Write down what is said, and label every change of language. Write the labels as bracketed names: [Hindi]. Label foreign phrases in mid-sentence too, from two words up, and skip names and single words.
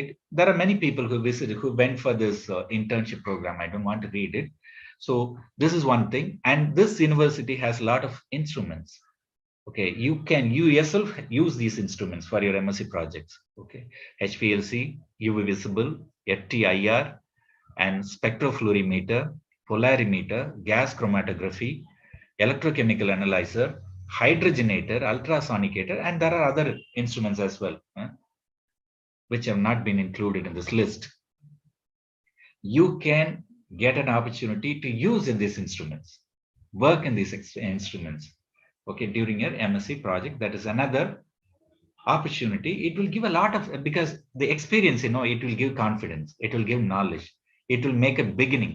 [English] There are many people who visited, who went for this internship program. I don't want to read it. So this is one thing. And this university has a lot of instruments. Okay, you yourself use these instruments for your MSc projects. Okay, HPLC, UV visible, FTIR, and spectrophlorimeter, polarimeter, gas chromatography, electrochemical analyzer, hydrogenator, ultrasonicator, and there are other instruments as well, which have not been included in this list. You can get an opportunity to use in these instruments, work in these instruments, okay, during your MSc project. That is another opportunity. It will give a lot of, because the experience, you know, it will give confidence, it will give knowledge, it will make a beginning.